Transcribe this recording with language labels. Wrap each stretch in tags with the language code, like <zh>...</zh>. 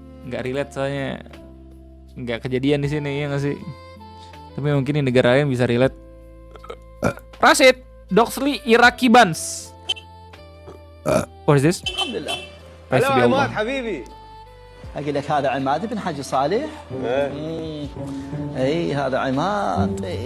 <id>Nggak relate soalnya nggak kejadian di sini ya nggak sih? Tapi mungkin di negara lain bisa relate.</id> <en>Rashid, Doxley Iraqi Buns. What is this?</en> <ar>الحمد لله.</ar> <en>Praise be Allah.</en> <ar>حبيبي. اقول لك هذا عماد بن حاج صالح. اي هذا عماد.</ar>